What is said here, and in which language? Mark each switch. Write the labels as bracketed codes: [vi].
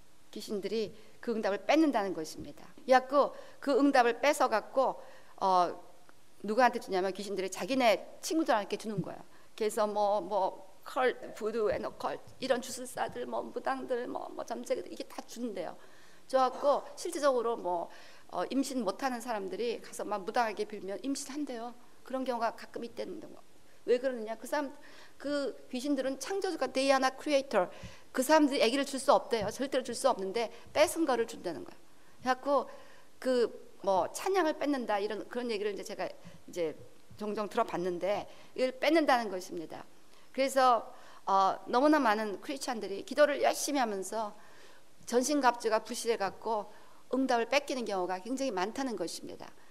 [ko] 귀신들이 그 응답을 뺏는다는 것입니다. 그래갖고 그 응답을 뺏어갖고 누구한테 주냐면 귀신들이 자기네 친구들한테 주는 거예요. 그래서 컬, 부두, 에너컬 이런 주술사들, 무당들, 점쟁이들 이게 다 준대요. 저갖고 실제적으로 임신 못하는 사람들이 가서 막 무당에게 빌면 임신한대요. 그런 경우가 가끔 있다는 거. 왜 그러느냐? 그 귀신들은 창조주가 [en] they are not creator. [ko] 그 사람들이 아기를 줄 수 없대요. 절대로 줄 수 없는데 뺏은 거를 준다는 거예요. 그래갖고 찬양을 뺏는다 이런 그런 얘기를 이제 제가 이제 종종 들어봤는데 이걸 뺏는다는 것입니다. 그래서 너무나 많은 크리스찬들이 기도를 열심히 하면서 전신갑주가 부실해 갖고 응답을 뺏기는 경우가 굉장히 많다는 것입니다.